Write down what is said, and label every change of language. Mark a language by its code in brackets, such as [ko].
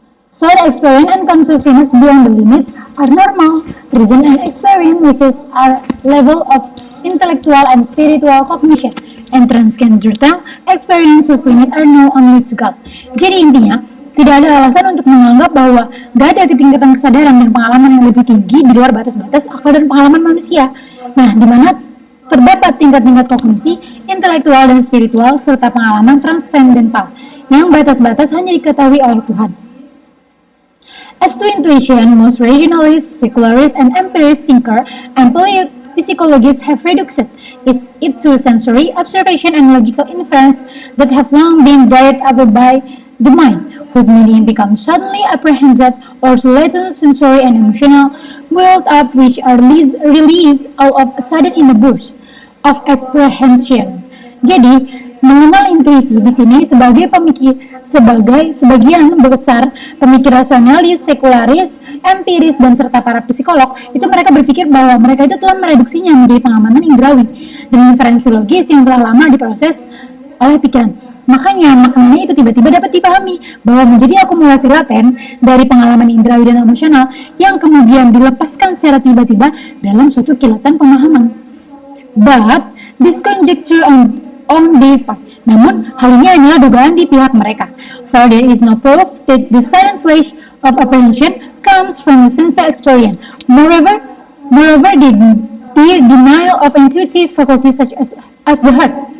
[en] So the experience and consciousness beyond the limits are normal. Reason and experience, which is our level of intellectual and spiritual cognition, and transcendental experience whose limits are known only to God. [id] Jadi intinya, tidak ada alasan untuk menganggap bahwa gak ada ketingkatan kesadaran dan pengalaman yang lebih tinggi di luar batas-batas akal dan pengalaman manusia. Nah, di mana terdapat tingkat-tingkat kognisi, intelektual dan spiritual, serta pengalaman transcendental, yang batas-batas hanya diketahui oleh Tuhan. [en] As to intuition, most rationalists, secularists, and empirist thinkers and psychologists have reduced it to sensory observation and logical inference that have long been buried up by the mind, whose meaning becomes suddenly apprehended, or latent sensory and emotional build up which are released all of a sudden in a burst of apprehension. [id] Jadi, mengenal intuisi di sini sebagai sebagian besar pemikir rasionalis, sekularis, empiris, dan serta para psikolog itu mereka berpikir bahwa mereka itu telah mereduksinya menjadi pengalaman indrawi dan inferensi logis yang telah lama diproses oleh pikiran. Makanya maknanya itu tiba-tiba dapat dipahami bahwa menjadi akumulasi laten dari pengalaman indrawi dan emosional yang kemudian dilepaskan secara tiba-tiba dalam suatu kilatan pemahaman. [en] But this conjecture on their part. [id] Namun, hal ini hanyalah dugaan di pihak mereka. [en] For there is no proof that the sudden flash of apprehension comes from the sense experience. Moreover, the denial of intuitive faculties such as the heart.